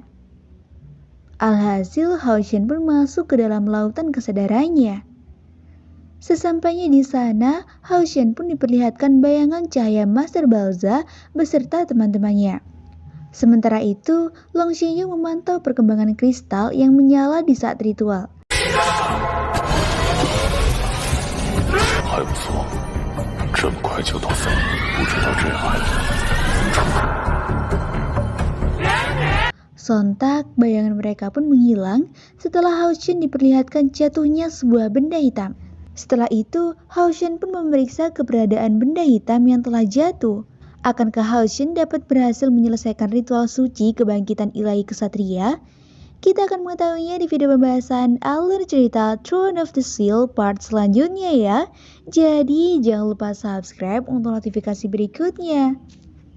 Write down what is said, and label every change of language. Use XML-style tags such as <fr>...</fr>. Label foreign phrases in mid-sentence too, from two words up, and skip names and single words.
<id>Alhasil, Hao Shen pun masuk ke dalam lautan kesadarannya. Sesampainya di sana, Hao Shen pun diperlihatkan bayangan cahaya Master Balza beserta teman-temannya. Sementara itu, Long Xingyu memantau perkembangan kristal yang menyala di saat ritual.</id> <zh>还不错，这么快就到森林，不知道这孩子。</zh> <id>Sontak, bayangan mereka pun menghilang setelah Hao Shen diperlihatkan jatuhnya sebuah benda hitam. Setelah itu, Hao Shen pun memeriksa keberadaan benda hitam yang telah jatuh. Akankah Hao Shen dapat berhasil menyelesaikan ritual suci kebangkitan ilahi kesatria? Kita akan mengetahuinya di video pembahasan alur cerita Throne of the Seal part selanjutnya ya. Jadi jangan lupa subscribe untuk notifikasi berikutnya.</id>